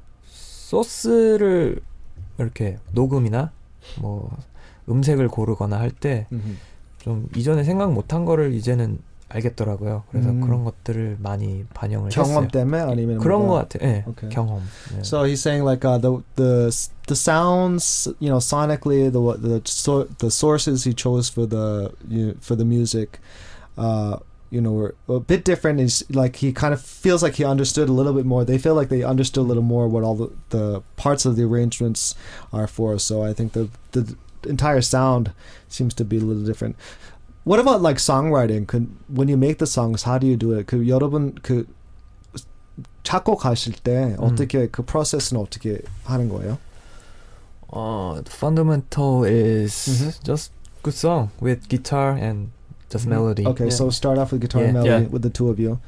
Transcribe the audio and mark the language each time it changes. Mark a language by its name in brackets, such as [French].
[Korean] 소스를 이렇게 녹음이나 뭐 음색을 고르거나 할 때 좀 이전에 생각 못한 거를 이제는 알겠더라고요. 그래서 그런 것들을 많이 반영을 경험 했어요. 때문에 아니면 그런 거 같아요. 네, [English] okay. [Korean] 경험. 네. [English] So he's saying like the sounds, sonically the sources he chose for the music, were a bit different. Is like he kind of feels like he understood a little bit more. They feel like they understood a little more what all the parts of the arrangements are for. So I think the entire sound seems to be a little different. What about like songwriting? When you make the songs, how do you do it? [Korean] 여러분 작곡하실 때 어떻게 그 프로세스는 어떻게 하는 거예요? [English] The fundamental is just good song with guitar and just melody. Okay, so start off with guitar and melody with the two of you.